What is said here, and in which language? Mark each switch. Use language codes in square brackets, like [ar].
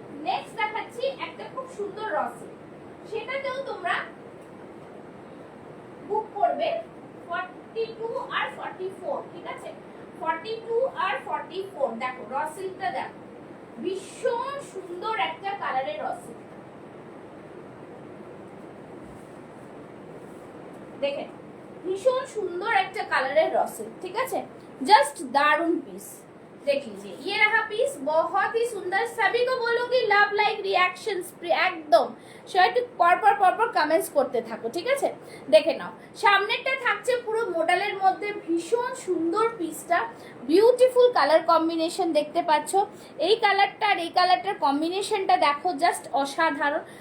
[bn] Next দেখাচ্ছি একটা খুব সুন্দর রসে, সেটাতেও তোমরা বুক করবে 42 আর 44, ঠিক আছে। 42 আর 44 দেখো রসিলটা দেখো, ভীষণ সুন্দর একটা কালারের রসিল, দেখেন ভীষণ সুন্দর একটা কালারের রসিল, ঠিক আছে। [hi] জাস্ট दारुण पीस, देख लीजिए ये रहा पीस, बहुत ही सुंदर। सभी को बोलूंगी लव लाइक रिएक्शंस [bn] একদম শর্ট পরপর কমেন্টস করতে থাকো, ঠিক আছে। দেখে নাও সামনেরটা থাকছে পুরো মডেলের মধ্যে, ভীষণ সুন্দর পিসটা, বিউটিফুল কালার কম্বিনেশন দেখতে পাচ্ছ। এই কালারটা আর এই কালারটার কম্বিনেশনটা দেখো, জাস্ট অসাধারণ।